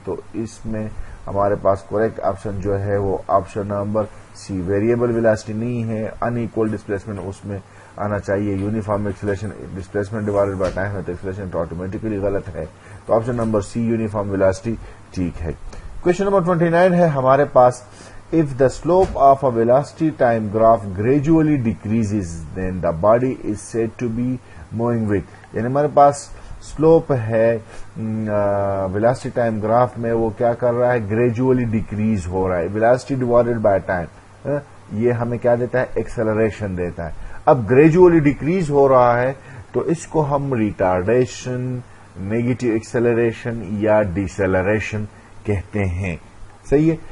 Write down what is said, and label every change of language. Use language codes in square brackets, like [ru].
[ur] تو اس میں ہمارے پاس کریکٹ آپشن جو ہے وہ آپشن نمبر سی. ویریبل ویلاسٹی نہیں ہے، ان ایکول ڈسپلیسمنٹ اس میں آنا چاہیے. Uniform acceleration displacement divided by time ہے تو ایکسیلریشن تو آٹومیٹکلی غلط ہے. تو آپشن نمبر سی یونیفارم ویلاسٹی ٹھیک ہے. کوشچن نمبر 29 ہے ہمارے پاس [en] if the slope of a velocity time graph gradually decreases then the body is said to be moving with. [ur] یعنی ہمارے پاس سلوپ ہے ویلاسٹی ٹائم گراف میں، وہ کیا کر رہا ہے؟ گریجولی ڈیکریز ہو رہا ہے. ویلاسٹی ڈیوائڈڈ بائی ٹائم یہ ہمیں کیا دیتا ہے؟ ایکسلریشن دیتا ہے. اب گریجولی ڈیکریز ہو رہا ہے تو اس کو ہم ریٹارڈیشن، نیگیٹو ایکسلریشن یا ڈیسلریشن کہتے ہیں. صحیح ہے.